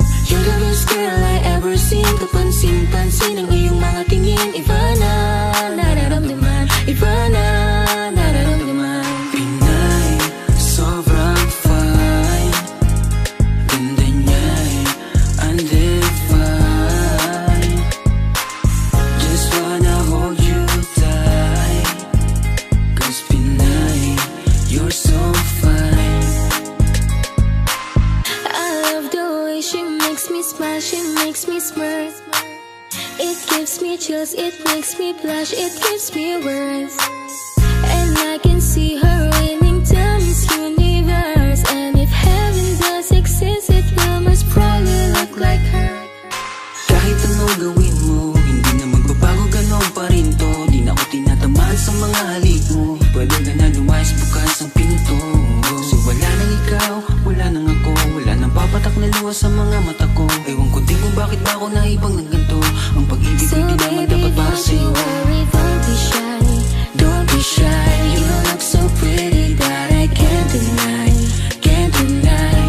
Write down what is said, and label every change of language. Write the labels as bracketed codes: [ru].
[en] You're the best girl I ever seen. [tl] Kapansin-pansin ang iyong mga tingin. Iba na, nararamdaman. Iba na, nararamdaman. Pinay, sobrang fine. Ganda niya'y undefined. [en] Just wanna hold you tight. Cause Pinay, you're so fine. I love the way she makes me smile, she makes me smirk. It gives me chills, it makes me blush, it gives me words. And I can see her winning to Miss Universe. And if heaven does exist, it will most probably look like her. [tl] Kahit anong gawin mo, hindi na magbabago, ganon pa rin to. Di na ako tinatamaan sa mga halik mo. Pwede ka na lumayas, bukas ang pinto. Kasi wala nang ikaw, wala nang ako. Wala nang papatak na luha sa mga mata ko. Ewan ko din kung bakit ba ako naibang ng ganito. Ang pag-ibig ko hindi naman dapat para sa'yo. [en] Don't be shy, don't be shy. You look so pretty that I can't deny, can't deny.